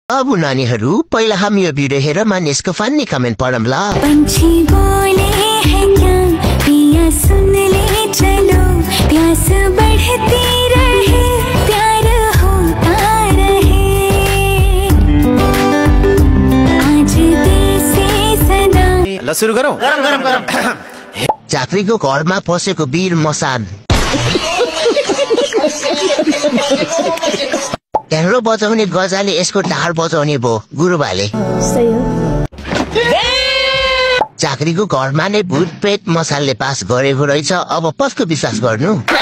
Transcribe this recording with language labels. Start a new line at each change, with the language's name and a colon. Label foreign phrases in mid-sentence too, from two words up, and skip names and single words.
Nepali: अब नानीहरू पहिला हामी यो भिडियो हेर मानिसको फन्नी कमेन्ट पढौँ ल।
Hindi: पंछी बोले हैं क्या पिया सुन ले चलो प्यास बढ़ती रहे प्यार होता रहे आज दिल से सदा।
Nepali: ल सुरु गरौँ। गरम झाँक्रीको घरमा पसेको वीर मसान। ढ्याङ्ग्रो बजाउने गजाले यसको ढाड बजाउने भो गुरुबाले। झाँक्रीको घरमा नै भूत प्रेत मसालले पास गरेको रहेछ, अब कसको विश्वास गर्नु।